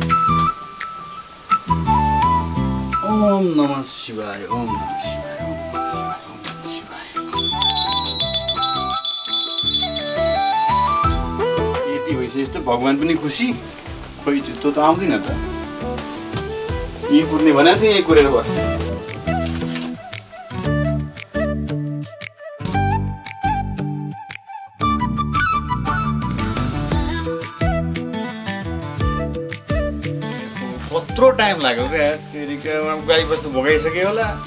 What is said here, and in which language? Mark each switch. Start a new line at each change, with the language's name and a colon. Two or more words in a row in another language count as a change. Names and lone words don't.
Sanskrit: ओम नमः शिवाय, ओम नमः शिवाय, ओम नमः शिवाय, ओम नमः शिवाय।
Nepali: यति भइसकेपछि त भगवान् पनि खुसी। खोइ त्यो त आउँदैन त। यही कुर्ने भनेको थिएँ, यही कुरेर बस्नु। कत्रो टाइम लाग्यो क्या तेरिका गाई बस्तु भोगाइसक्यो होला।